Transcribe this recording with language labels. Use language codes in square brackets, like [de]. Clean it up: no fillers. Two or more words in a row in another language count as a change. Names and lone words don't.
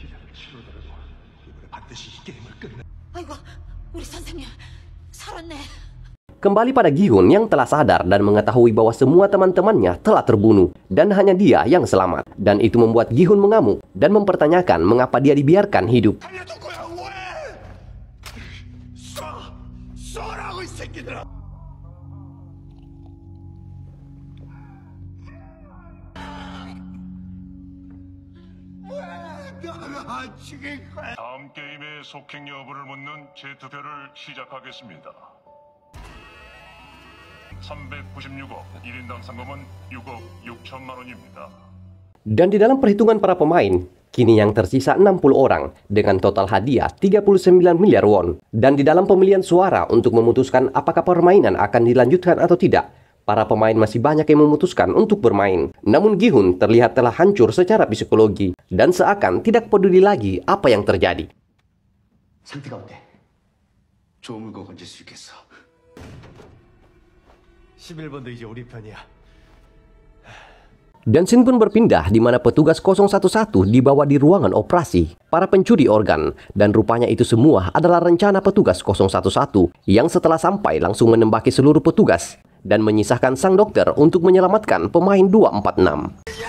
[id] Kembali pada Gi-hun yang telah sadar dan mengetahui bahwa semua teman-temannya telah terbunuh dan hanya dia yang selamat. Dan itu membuat Gi-hun mengamuk dan mempertanyakan mengapa dia dibiarkan hidup. [ko] 다음 게임의 속행 여부를 묻는 재투표를 시작하겠습니다. 396억, 1인당 상금은 6억 6천만 원입니다. [id] Dan di dalam perhitungan para pemain, kini yang tersisa 60 orang dengan total hadiah 39 miliar won. Dan di dalam pemilihan suara untuk memutuskan apakah permainan akan dilanjutkan atau tidak, para pemain masih banyak yang memutuskan untuk bermain. Namun Gi-hun terlihat telah hancur secara psikologi dan seakan tidak peduli lagi apa yang terjadi. [ko] 상태가 어때? 좋은 물건 건질 수 있겠어. 11번도 이제 우리 편이야. [id] Dan scene pun berpindah di mana petugas 011 dibawa di ruangan operasi para pencuri organ. Dan rupanya itu semua adalah rencana petugas 011 yang setelah sampai langsung menembaki seluruh petugas dan menyisahkan sang dokter untuk menyelamatkan pemain 246.